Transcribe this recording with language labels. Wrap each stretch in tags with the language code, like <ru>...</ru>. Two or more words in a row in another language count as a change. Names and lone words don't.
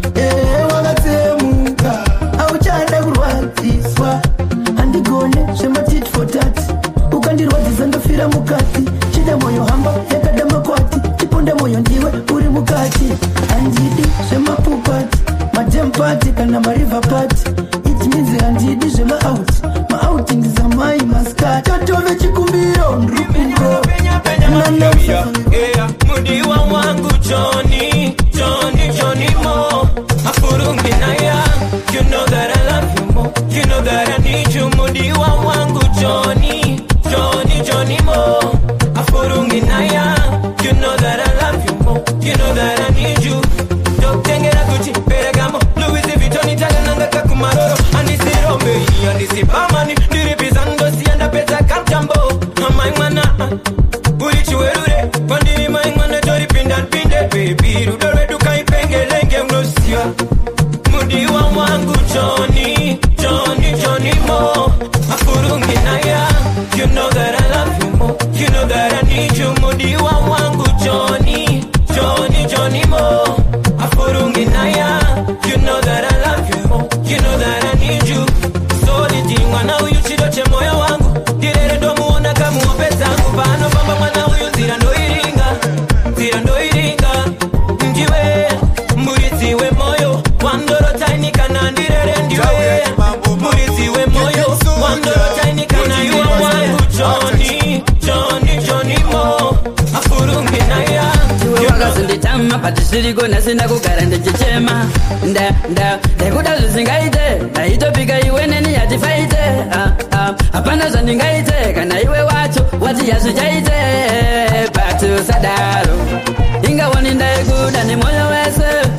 <sn>Eh, wakatsemuka, hauchada kurwadziswa. Handigone zvema</sn> <en>tit for tat.</en> <sn>Ukandirwadzisa ndofira mukati. Chida moyo hamba, yakada makwati. Chiponda moyo ndiwe uri mukati. Handidi zvemapupati, madam party kana mariver party.</sn> <en>It means</en> <sn>handidi zvema out. Ma outing za mai maskat. Tatove chikumbiro, nrukuro. Nana Yeah, yeah. Mudiwa wangu Johnny, Johnny, Johnny Mo. Afurungi na ya,</sn> <en>you know that I love you more. You know that I need you.</en> <sn>Mudiwa wangu Johnny, Johnny, Johnny Mo. Afurungi na ya,</sn> <en>you know that I love you more. You know that I need you.</en> <sn>Doktengera Gucci, Ferragamo, Louis Vuitton, Italian, nanga kakumaroro. Andisi Romeo, andisi Bamani, ndiri Bizando, sienda pesa kamtambo. Amai mwana, uri chiwerure, pandiri mai mwana, tori pinda pinde, baby. Rudo rwedu kaipengelenge, unosiya. Mudiwa wangu Johnny, Johnny, Johnny Mo. Afurungi na ya,</sn> <en>you know that I love you more. You know that I need you.</en> <sn>Mudiwa wangu Johnny, Johnny, Johnny Mo. Afurungi na ya,</sn> <en>you know that I love you more. You know that I need you.</en> <sn>Solid mwana uyu chido che moyo wangu. Direre ndo muona kamuope zangu. Pano pamba mwana uyu zira ndo iringa, zira ndo iringa. Ndiwe, murithi we moyo. Wandoro taini kana ndirere ndiwe. Murithi we moyo. Wandoro taini kana</sn> <en>you are</en> <sn>wangu Johnny, Johnny, Johnny Mo. Afurungi na ya, Iwe wakazonditama, but zviriko nhasi ndakugara ndichichema. Nda, nda, ndakuda zvisingaite. Ndaitopika iwe neni yatifaite. Ah, ah, hapana zvandingaite kana iwe wacho wati hazvichaite. But usadaro, ingawoni ndaikuda nemoyo wese.</sn>